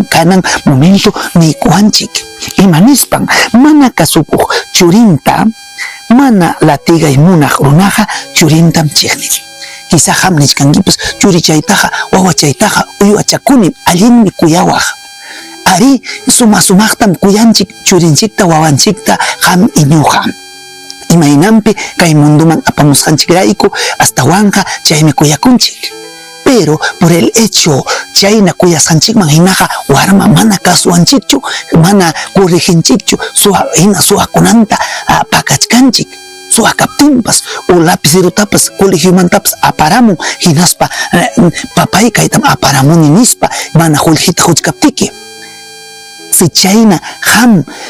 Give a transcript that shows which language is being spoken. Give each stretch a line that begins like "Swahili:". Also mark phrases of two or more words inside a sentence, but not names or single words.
Quechua: kanan momento niykuanchik imanispan mana kasukuq churinta mana latigaymunaq runaqa churintam chignin quizá ham nishkankipas churi chaytaqa wawa chaytaqa uywachakuni allinmi kuyawaq ari sumaqtam kuyanchik churinchikta wawanchikta ham iñuja imaynampi kay munduman apamusqanchikrayku astawanqa chaymi kuyakunchik
Spanish: pero por el hecho
Quechua: chayna kuyasqanchikman hinaqa warma mana kasuwanchikchu mana corrijinchikchu suwakunanta pakachkanchik suwakaptinpas o lapicerutapas colegiomantapas aparamun hinaspa papay kaytam aparamuni nispa mana qullqita quchkaptiki si chayna ham